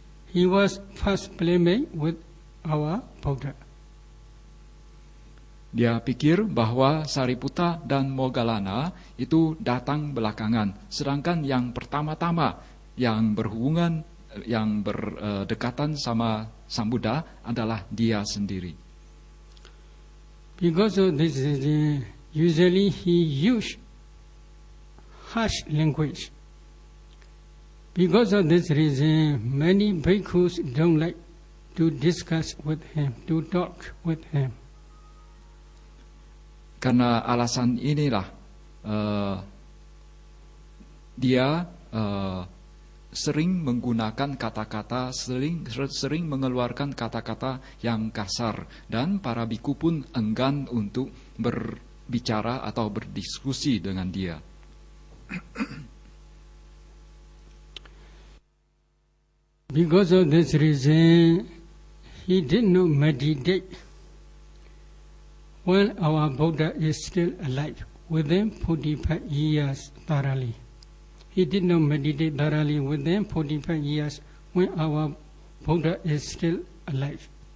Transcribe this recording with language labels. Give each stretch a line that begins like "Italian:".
English: He was first playmate with our Buddha.
Indonesian: Dia pikir bahwa Sariputta dan Moggallana itu datang belakangan, sedangkan yang pertama-tama yang berhubungan, yang berdekatan sama Sang Buddha adalah dia sendiri.
English: Because of this, usually he used harsh language. Because of this reason, many bhikkhus don't like to discuss with him, to talk with him.
Indonesian: Karena alasan inilah dia sering menggunakan kata-kata, sering mengeluarkan kata-kata yang kasar, dan para biku pun enggan untuk berbicara atau berdiskusi dengan dia.
English: Because of this reason, he did not meditate when our Buddha is still alive, within 45 years thoroughly. He did not meditate thoroughly within 45 years when our Buddha is still alive.